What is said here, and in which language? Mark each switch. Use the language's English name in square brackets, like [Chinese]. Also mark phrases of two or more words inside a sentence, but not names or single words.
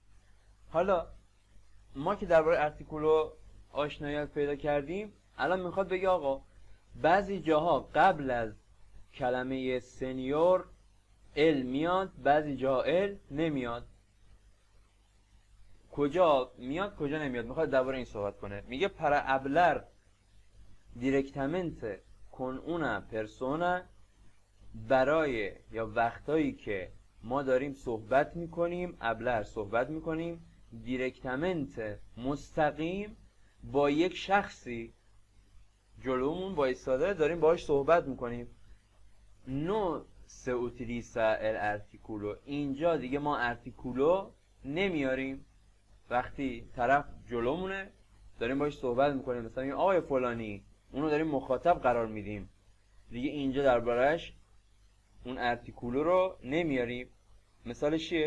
[Persian] حالا ما که درباره ارتیکولو آشناییت پیدا کردیم، الان میخواد بگه آقا بعضی جاها قبل از کلمه سنیور ال میاد، بعضی جاها ال نمیاد. کجا میاد کجا نمیاد؟ میخواد درباره این صحبت کنه. [Spanish] میگه para hablar directamente con una persona، [Persian] برای یا وقتایی که ما داریم صحبت میکنیم، ابلر صحبت میکنیم، دیرکتمنت مستقیم با یک شخصی جلومون با ایستاده داریم باهاش صحبت میکنیم. [Spanish] no se utiliza el artículo, [Persian] اینجا دیگه ما ارتیکولو نمیاریم. وقتی طرف جلومونه داریم باهاش صحبت میکنیم، مثلا میگیم آقای فلانی، اونو داریم مخاطب قرار میدیم، دیگه اینجا دربارش اون ارتیکولو رو نمیاریم. مثالش چیه؟